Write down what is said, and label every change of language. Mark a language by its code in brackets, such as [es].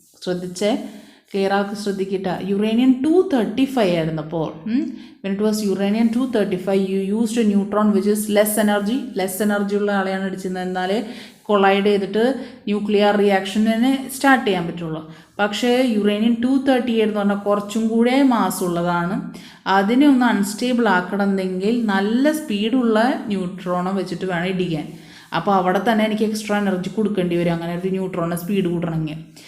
[ml] ശ്രദ്ധിച്ചേ, ക്ലിയർ ആക്കി ശ്രദ്ധിക്കട്ടെ. യുറേനിയം 235 ആയിരുന്നപ്പോൾ [en] when it was uranium 235 you used a neutron which is less energy [ml] ഉള്ള ആളെയാണ് അടിച്ചിരുന്നത്. എന്നാലേ കൊളൈഡ് ചെയ്തിട്ട് ന്യൂക്ലിയർ റിയാക്ഷനെ സ്റ്റാർട്ട് ചെയ്യാൻ പറ്റുള്ളൂ. പക്ഷേ യുറേനിയം 238 എന്ന് പറഞ്ഞാൽ കുറച്ചും കൂടെ മാസ് ഉള്ളതാണ്. അതിനെ ഒന്ന് അൺസ്റ്റേബിൾ ആക്കണമെങ്കിൽ നല്ല സ്പീഡുള്ള ന്യൂട്രോണെ വെച്ചിട്ട് വേണം ഇടിക്കാൻ. അപ്പോൾ അവിടെ തന്നെ എനിക്ക് എക്സ്ട്രാ എനർജി കൊടുക്കേണ്ടി വരും അങ്ങനെ ഒരു ന്യൂട്രോണിനെ സ്പീഡ് കൂട്ടണമെങ്കിൽ.